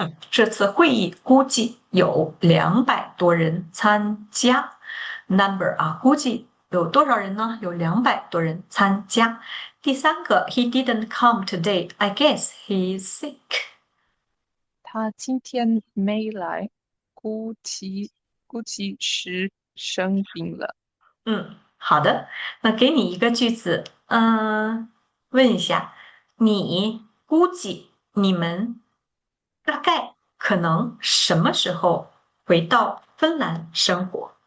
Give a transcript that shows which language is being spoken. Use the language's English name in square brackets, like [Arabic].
[Chinese] 这次会议估计有200多人参加。 Number 啊，估计有多少人呢？有200多人参加。 [English] 第三个，He didn't come today. I guess he's sick。 [Chinese] 他今天没来，估计是生病了。好的，那给你一个句子，问一下，你估计你们大概可能什么时候回到芬兰生活？